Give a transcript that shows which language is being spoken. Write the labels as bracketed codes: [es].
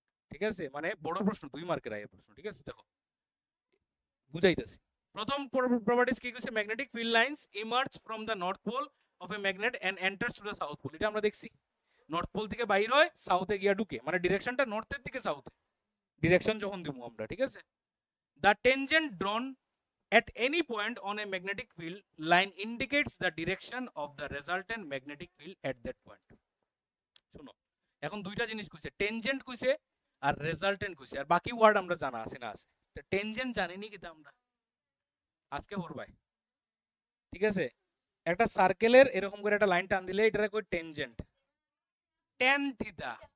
[bn] ঠিক আছে, মানে বড় প্রশ্ন, 2 মার্কের আয়ে প্রশ্ন। ঠিক আছে, দেখো বুঝাইতেছি। প্রথম প্রপার্টিজ কি কইছে? [en] Magnetic field lines emerge from the north pole of a magnet and enters to the south pole. [bn] এটা আমরা দেখছি, নর্থ পোল থেকে বাইর হয়, সাউথে গিয়া ঢুকে, মানে ডিরেকশনটা নর্থের দিকে সাউথে ডিরেকশন যখন দিব আমরা। ঠিক আছে, [en] The tangent drawn at any point on a magnetic field line indicates the direction of the resultant magnetic field at that point. [bn] শুনো, এখন দুইটা জিনিস কইছে, টেনজেন্ট কইছে আর রেজাল্টেন্ট কইছে, আর বাকি ওয়ার্ড আমরা জানা আছে না আছে। তো টেনজেন্ট জানিনি কিন্তু আমরা আজকে পড়বাই। ঠিক আছে, একটা সার্কেলের এরকম করে একটা লাইন টান দিলে এটারে কই টেনজেন্ট, ট্যান থিটা।